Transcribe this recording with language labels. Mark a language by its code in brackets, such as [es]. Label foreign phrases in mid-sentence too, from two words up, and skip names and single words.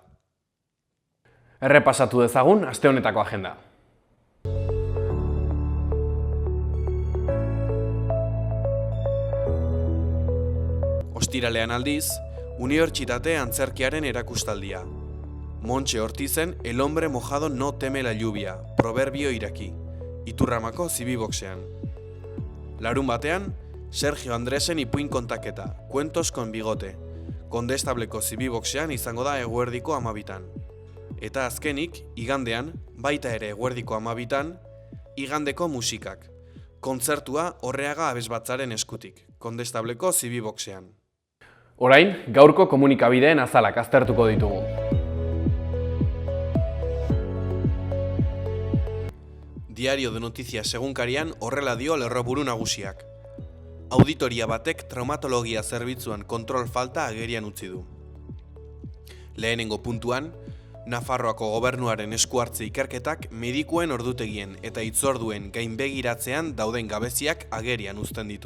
[eu] Errepasatu dezagun aste honetako agenda. Ostiralean aldiz, Unibertsitate Antzerkiaren erakustaldia. Montxe Ortizen El hombre mojado no teme la lluvia, proverbio iraki, Iturramako zibiboxean. Larun batean, Sergio Andresen ipuin kontaketa, Cuentos con bigote, Kondestableko zibiboxean izango da eguerdiko 12:00. Eta azkenik, igandean, baita ere eguerdiko 12:00, igandeko musikak. Kontzertua Orreaga abesbatzaren eskutik, Kondestableko zibiboxean. Orain, gaurko komunikabideen azalak aztertuko ditugu. Diario de Noticias egunkarian horrela dio lerroburu nagusiak. Auditoria batek traumatologia zerbitzuan kontrol falta agerian utzi du. Lehenengo puntuan, Nafarroako gobernuaren esku hartze ikerketak medikuen ordutegien eta hitzorduen gainbegiratzean dauden gabeziak agerian uzten ditu.